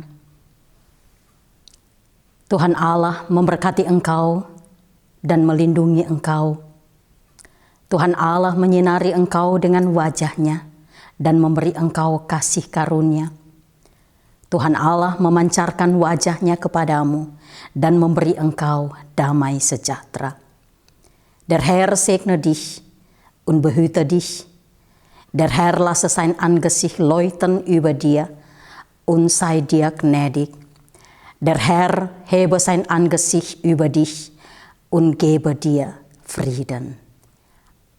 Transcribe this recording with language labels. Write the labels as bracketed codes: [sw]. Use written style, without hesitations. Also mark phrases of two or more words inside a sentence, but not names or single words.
[id] Tuhan Allah memberkati engkau dan melindungi engkau. Tuhan Allah menyinari engkau dengan wajah-Nya dan memberi engkau kasih karunia. Tuhan Allah memancarkan wajah-Nya kepadamu dan memberi engkau damai sejahtera. [de] Der Herr segne dich und behüte dich. Der Herr lasse sein Angesicht leuchten über dir und sei dir gnädig. Der Herr hebe sein Angesicht über dich und gebe dir Frieden.